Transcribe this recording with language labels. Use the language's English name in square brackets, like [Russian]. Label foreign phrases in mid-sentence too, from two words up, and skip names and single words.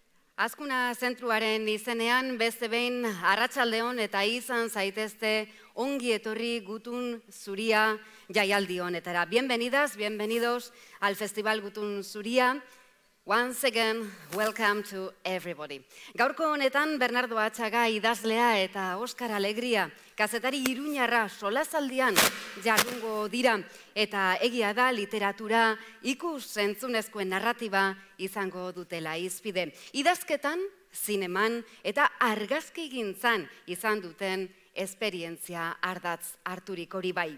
[Basque] Azkuna zentruaren izenean beste behin arratsaldeon eta izan zaitezte ongi etorri Gutun Zuria jaialdi honetara. [Spanish] Bienvenidas, bienvenidos al Festival Gutun Zuria. [English] Once again, welcome to everybody. [Basque] Gaurko honetan Bernardo Atxaga idazlea eta Oskar Alegria kazetari iruñarra solazaldian jardungo dira eta egia da literatura ikus entzunezkoen narratiba izango dutela hizpide. Idazketan, zineman eta argazkigintzan izan duten esperientzia ardatz harturik hori bai.